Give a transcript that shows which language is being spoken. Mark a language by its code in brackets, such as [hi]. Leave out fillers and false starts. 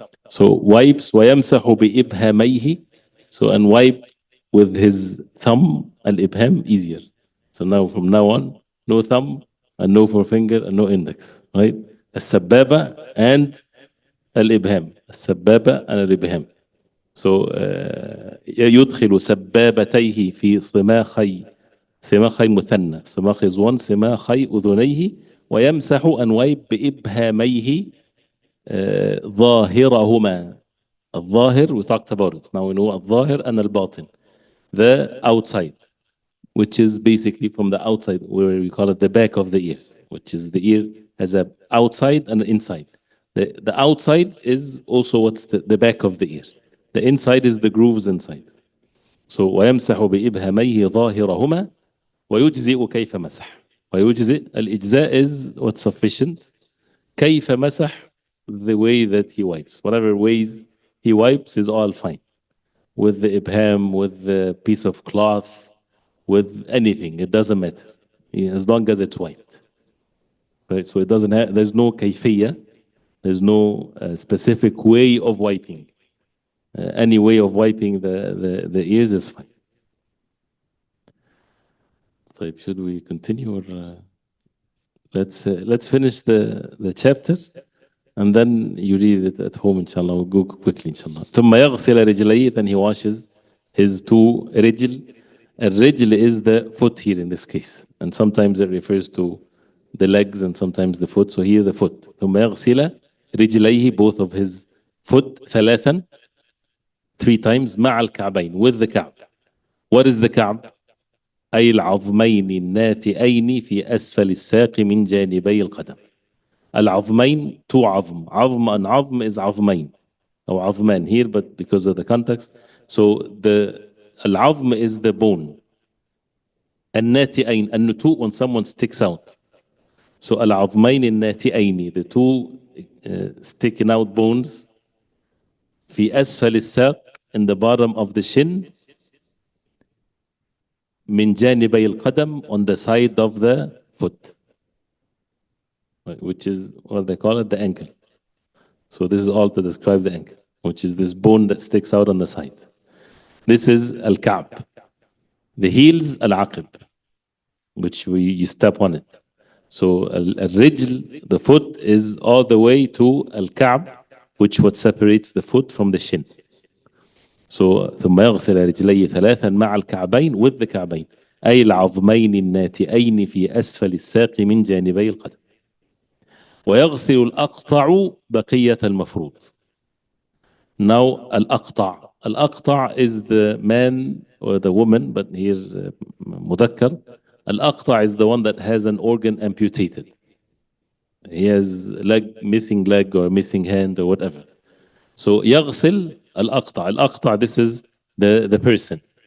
[en] So wipes [ar] ويمسح بإبهاميه. [en] So and wipe with his thumb, al-ibham, easier. So now from now on, no thumb and no forefinger and no index, right? السبابة and al-ibham. السبابة and al-ibham. [ar] So يدخل سبابتيه في صماخي مثنى. صماخ is one, صماخي أذنيه. ويمسح [en] and wipe [ar] بإبهاميه ظاهرهما. [en] الظاهر, we talked about it. Now we know الظاهر and الباطن. The outside, which is basically from the outside, where we call it the back of the ears, which is the ear has a outside and an inside. The outside is also what's the back of the ear. The inside is the grooves inside. [ar] So ويمسح بإبهاميه ظاهرهما ويجزئ كيف مسح. [en] ويجزئ, الإجزاء is what's sufficient. [ar] كيف مسح, [en] the way that he wipes. Whatever ways he wipes is all fine. With the ibham, with the piece of cloth, with anything, it doesn't matter. As long as it's wiped. Right? So it doesn't have, there's no kayfiyya, there's no specific way of wiping. Any way of wiping the ears is fine. So should we continue, or let's finish the chapter, and then you read it at home, inshallah. We'll go quickly, inshallah. [ar] ثم يغسل رجليه, [en] then he washes his two رجل. الرجل is the foot here in this case, and sometimes it refers to the legs and sometimes the foot. So here the foot. [ar] ثم يغسل رجليه, [en] both of his foot ثلاثا, 3 times, [ar] مع الكعبين, [en] with the كعب. What is the كعب? [ar] أي العظمين الناتئين في أسفل الساق من جانبي القدم. العظمين, 2 عظم. [en] عظم and عظم is عظمين أو عظمان here, but because of the context. So the العظم is the bone. الناتئين, النتوء when someone sticks out. So [ar] العظمين الناتئين, [en] the 2 sticking out bones, [ar] في أسفل الساق, [en] in the bottom of the shin, [ar] من جانبي القدم, [en] on the side of the foot, which is what they call it, the ankle. So this is all to describe the ankle, which is this bone that sticks out on the side. This is al-Ka'b. The heels, al-Aqib, which you step on it. So al-Rijl, the foot, is all the way to al-Ka'b, which what separates the foot from the shin. [ar] So ثم يغسل رجليه ثلاثا مع الكعبين, [en] with the [ar] كعبين, أي العظمين الناتئين في أسفل الساق من جانبي القدم. ويغسل الأقطع بقية المفروض. [en] Now الأقطع is the man or the woman, but here مذكر. الأقطع is the one that has an organ amputated. He has missing leg or missing hand or whatever. So [ar] يغسل الأقطع, [en] this is the person.